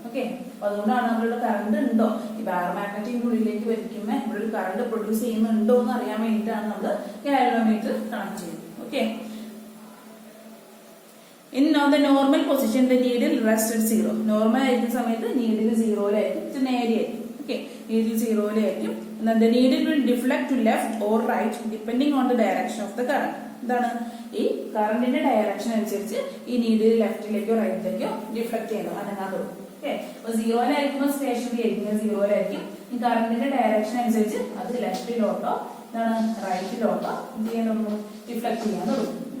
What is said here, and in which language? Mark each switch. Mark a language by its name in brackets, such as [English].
[Malayalam] Okay, അപ്പൊ അതുകൊണ്ടാണ് നമ്മളുടെ കറണ്ട് ഉണ്ടോ ഈ പാരമാഗ്നറ്റിന്റെ ഉള്ളിലേക്ക് വലിക്കുമ്പോൾ ഇവിടെ ഒരു കറണ്ട് പ്രൊഡ്യൂസ് ചെയ്യുന്നുണ്ടോ എന്ന് അറിയാൻ വേണ്ടിയിട്ടാണ് നമ്മൾ ഗാൽവനോമീറ്റർ കണക്ട് ചെയ്യുന്നത്. [English] Okay, in the normal position the needle rests at 0. [Malayalam] Normal ആയിരിക്കുന്ന സമയത്ത് needle 0-ലായിരിക്കും, നേരെയായിരിക്കും. Okay, needle 0-ലായിരിക്കും. [English] the needle will deflect to left or right depending on the direction of the current. [Malayalam] എന്താണ് ഈ കറണ്ടിന്റെ ഡയറക്ഷൻ അനുസരിച്ച് ഈ needle ലെഫ്റ്റിലേക്കോ റൈറ്റിലേക്കോ deflect ചെയ്യുന്നു, അനങ്ങാൻ തുടങ്ങും. ഓക്കെ, അപ്പൊ 0-ലായിരിക്കുമ്പോൾ സ്റ്റേഷനറി ആയിരിക്കും, 0-ലായിരിക്കും. ഈ കറണ്ടിന്റെ ഡയറക്ഷൻ അനുസരിച്ച് അത് ലെഫ്റ്റിലോട്ടോ എന്താണ് റൈറ്റിലോട്ടോ എന്ത് ചെയ്യാൻ തുടങ്ങും? ഡിഫ്ലക്ട് ചെയ്യാൻ തുടങ്ങും.